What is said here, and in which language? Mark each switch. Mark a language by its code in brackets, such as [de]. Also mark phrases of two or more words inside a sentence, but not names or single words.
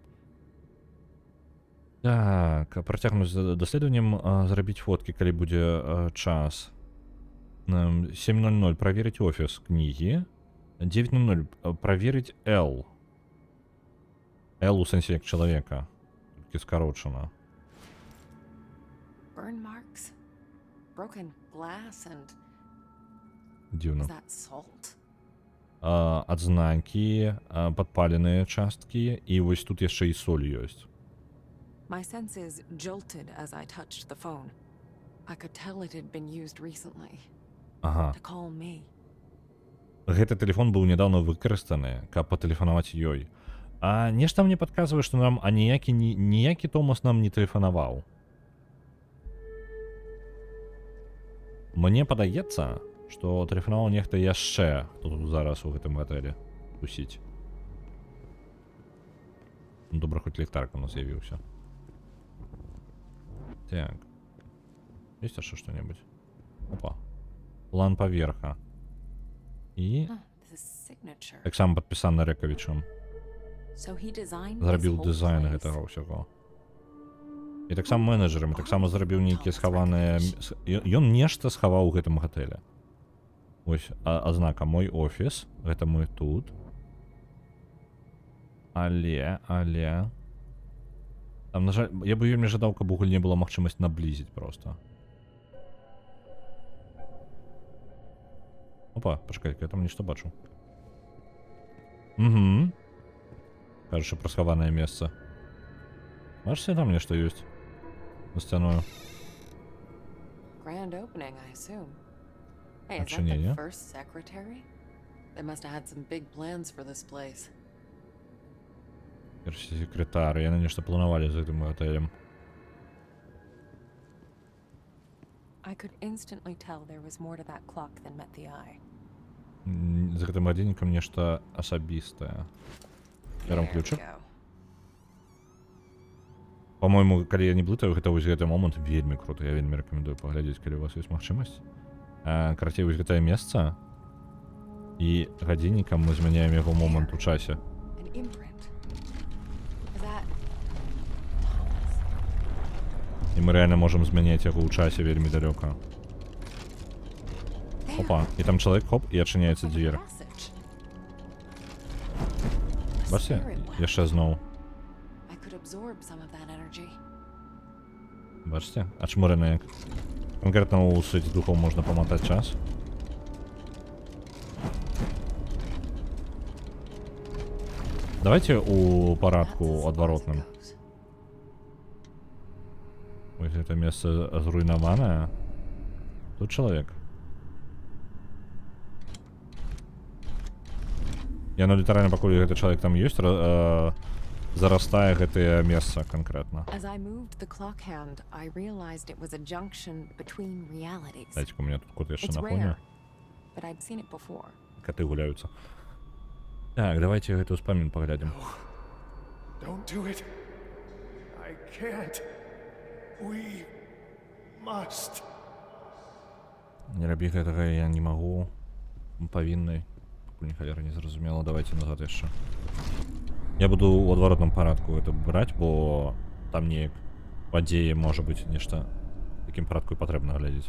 [be] Так, працягнуць з даследаваннем, зрабіць фоткі, калі будзе час. 7:00 праверыць офіс кнігі. 9:00 праверыць L. L у сэнсе як чалавека. [uk] Скорочено. [en] Burn marks, broken glass, and [be] Дзіўна. [en] is that salt? [be] Адзнакі, падпаленыя часткі, і вось тут яшчэ і соль ёсць. [en] My senses jolted as I touched the phone. I could tell it had been used recently [be] Ага. [en] to call me. [be] Гэты тэлефон быў нядаўна выкарыстаны, каб патэлефанаваць ёй. А нешта мне падказвае, што нам ніякі Томас нам не тэлефанаваў. Мне падаецца, што тэлефанаваў нехта яшчэ, хто тут зараз у гэтым гатэлі тусіць. Ну, добра, хоць ліхтарик у нас з'явіўся. Так. Есть яшчэ што-небудзь? Опа. План паверха. І [en] The signature. [be] таксама падпісаны Рэкавічам. [en] So he designed [be] Зрабіў [en] this whole [be] дызайн [en] place. [be] гэтага ўсяго. І таксама менеджерам, таксама зрабіў нейкія схаваныя... Ён нешта схаваў у гэтым гатэлі. Вось азнака мой офіс, гэта мы тут. Але... Там, на жаль, я бы вельмі жадаў, каб у гульні была магчымасць наблізіць проста. Опа, пачакай, я там нешта бачу. Угу. [ru] Кажется, про [be] схаванае месца. Бачыце, там нешта ёсць. На сцяною. [en] Grand opening, I assume. Hey, is that the [ru] Начинение. [en] first secretary? They must have had some big plans for this place. [be] Першы секретар, яны нешта планавалі з гэтым гатэлем. [en] I could instantly tell there was more to that clock than met the eye. [be] З гэтым гадзіннікам нешта асабістае. Бяром [en] There we [be] ключик. [en] go. [ru] По-моему, [be] калі я не блытаю, гэта вось гэты момант вельмі круты. Я вельмі рэкамендую паглядзець, калі у вас ёсць магчымасць. Карацей, вось гэтае месца. І гадзіннікам мы змяняем яго момант у часе. [en] An imprint. Is that [be] І мы рэальна можам змяняць яго ў часе вельмі далёка. Опа, і там чалавек, хоп, і адчыняецца дзверь. [en] passage? [be] Бачыце? [en] Spirit well. [be] Яшчэ зноў. [en] I could absorb some of that energy. [be] Бачыце? Ачмураны як. Конкретна у свеце духоў можна паматаць час. Давайте у парадку [en] That's as far as it [be] адваротным. [en] goes. [be] Вось гэта месца зруйнаванае. Тут чалавек. Яно літаральна, пакуль гэты чалавек там ёсць, зарастае гэтае месца канкрэтна. [en] As I moved the clock hand, I realized it was a junction between realities. [be] Дайце-ка [ru] у меня тут кот [be] яшчэ [en] It's [be] на фоне. [en] rare, but I'd seen it before. [be] Коты гуляюцца. Так, давайте гэты ўспамін паглядзім. [en] Don't do it. I can't. We must. [be] Не рабі гэтага, я не магу. Павінны. Пакуль ні халеры не зразумела, давайте назад яшчэ. Я буду ў адваротным парадку это браць, бо там неяк падзеі можа быць нешта такім парадку і патрэбна глядзець.